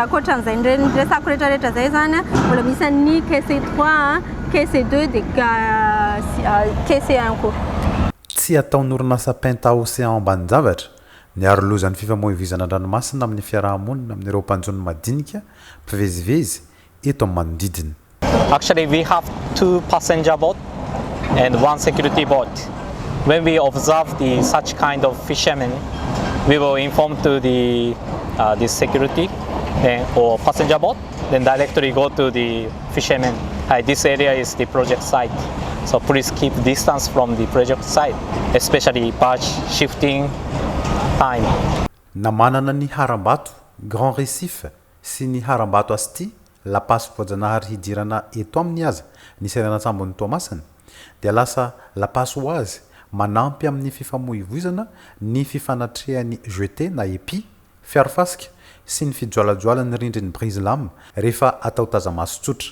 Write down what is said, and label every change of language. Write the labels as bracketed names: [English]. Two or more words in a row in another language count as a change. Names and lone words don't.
[Malagasy] Ankoatran'izay resako rehetrarehetra zay zany mbola misy an'ny quai C3, quai C2 dia quai C1 koa. Tsy ataon'orinasa Penta Océan ambanin-javatra ny arolozan'ny fifamoivoizana an-dranomasina amin'ny fiarahamonina amin'ireo mpanjony madinika mpivezivezy eto amin'ny manodidina. [English] Actually, we have 2 passenger boat and 1 security boat. When we observe such kind of fishermen, we will inform to the security or passenger boat, then directly go to the fishermen. This area is the project site, so please keep distance from the project site, especially barge shifting time. [Malagasy] Na manana ny harambato Grand Récif sy ny harambato Asti La Passe voajanahary hidirana eto amin'ny aza ny seranatsambo ny Toamasina dia lasa La Passe ho azy manampy amin'ny fifamoivoizana ny fifanatrehan'ny jeté na épi fiarofasika sy ny fijoalajoalan'ny rindrin'ny brise lame rehefa atao tazamaso tsotra.